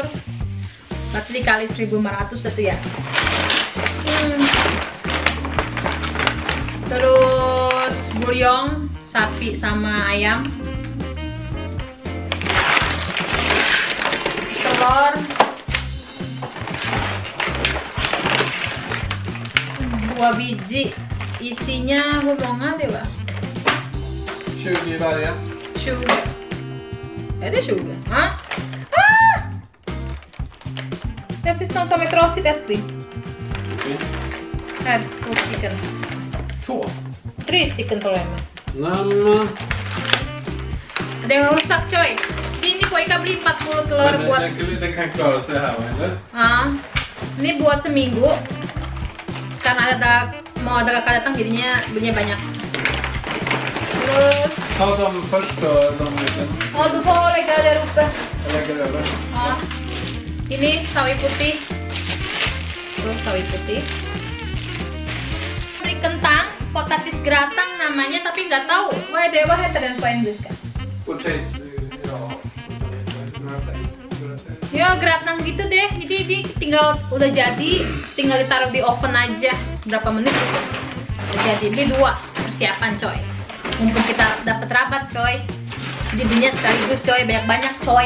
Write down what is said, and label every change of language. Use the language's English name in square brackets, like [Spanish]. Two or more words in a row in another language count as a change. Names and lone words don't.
[Indonesian] Berarti dikali 1.500 itu ya. Terus buryong sapi sama ayam, telur, 2 biji, isinya [Swedish] hur många det va? 20 i varje. 20. Är det 20? Ah! Det finns någon som är trasigt älskling. chicken. Här, 2 stycken. 2. 3 stycken tror jag. Nej, [Indonesian] Ada yang rusak coy. Ini Po Ika beli 40 telur [Swedish] men [Indonesian] buat [Swedish] det kan klara sig här, eller? [Indonesian] ini buat seminggu. Karena mau ada kakak datang jadinya belinya banyak. Terus [Swedish] Ta dem först då, de liten. du får lägga där uppe. Jag lägger över. [Indonesian] Ini sawi putih. Terus sawi putih. Beli kentang, potatis geratang namanya tapi nggak tahu. [Swedish] Vad heter den på engelska? Potatis, ja. [Indonesian] Ya geratang gitu deh. Jadi ini tinggal udah jadi, tinggal ditaruh di oven aja berapa menit udah jadi. Beli 2 persiapan coy. Mumpung kita dapat rabat coy. Jadinya sekaligus coy, banyak-banyak coy.